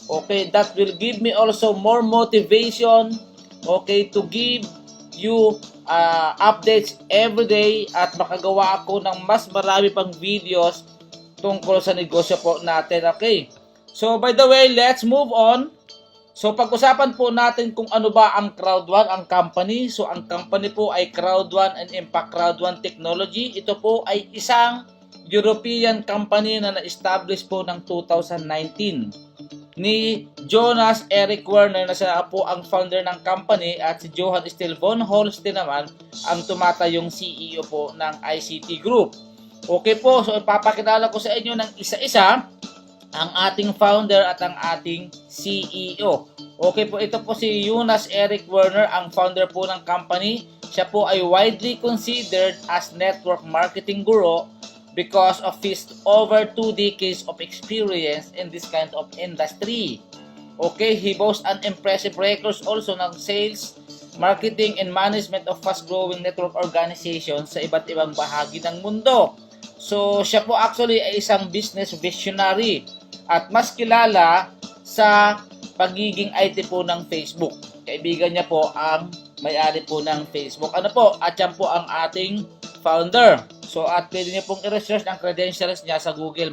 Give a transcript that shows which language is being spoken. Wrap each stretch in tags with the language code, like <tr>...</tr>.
<en>Okay, that will give me also more motivation, okay, to give you updates every day</en> <tl>at makagawa ako ng mas marami pang videos tungkol sa negosyo po natin.</tl> <en>Okay, so by the way, let's move on.</en> <tl>So pag-usapan po natin kung ano ba ang Crowd1, ang company. So ang company po ay Crowd1 and Impact Crowd1 Technology. Ito po ay isang European company na na-establish po ng 2019 ni Jonas Eric Werner, na siya po ang founder ng company, at si Johan Steel von Holstein naman ang tumatayong CEO po ng ICT Group. Okay po, so ipapakilala ko sa inyo ng isa-isa ang ating founder at ang ating CEO. Okay po, ito po si Jonas Eric Werner, ang founder po ng company. Siya po ay</tl> <en>widely considered as network marketing guru because of his over 2 decades of experience in this kind of industry. Okay, he boasts an impressive records also ng sales, marketing, and management of fast-growing network organizations</en> <tl>sa iba't ibang bahagi ng mundo. So, siya po actually ay isang business visionary at mas kilala sa pagiging IT po ng Facebook. Kaibigan niya po ang may-ari po ng Facebook. Ano po? At yan po ang ating founder. So, at pwede niyo pong i-research ang credentials niya sa Google.</tl>